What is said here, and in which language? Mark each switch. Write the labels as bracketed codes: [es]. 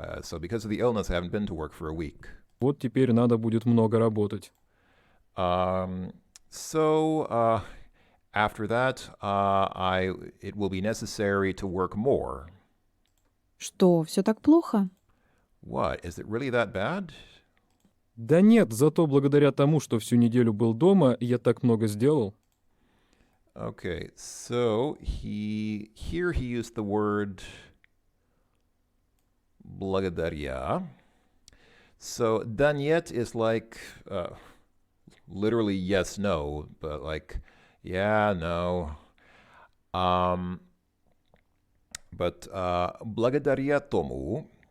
[en] So because of the illness, I haven't been to work for a week. [ru] Вот теперь надо будет много работать. [en] So after that, it will be necessary to work more. [ru] Что, все так плохо? [en] What? Is it really that bad? [ru] Да нет, зато благодаря тому, что всю неделю был дома, я так много сделал. [en] Okay, so he used the word благодаря. So [ru] да нет [en] is like literally yes, no, but like yeah, no. But [ru] благодаря тому.